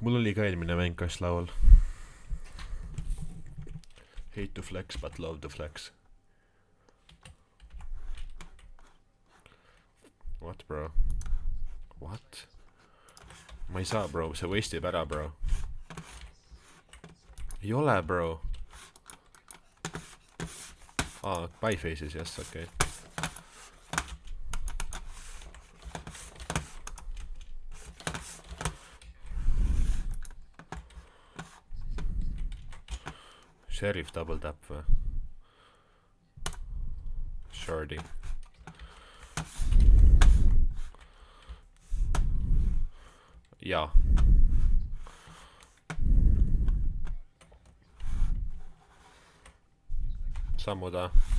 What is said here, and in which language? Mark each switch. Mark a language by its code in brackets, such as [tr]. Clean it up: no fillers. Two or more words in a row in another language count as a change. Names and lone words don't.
[et] Mul oli ka eelmine mäng kas laul. [en] Hate to flex but love to flex. What, bro? What? [et] Ma ei saa, bro. See waste'ib ära, bro. Ei ole, bro. [en] By faces, yes, okay. Sheriff double tap või? [et] Shorty. Jaa. Sammuda.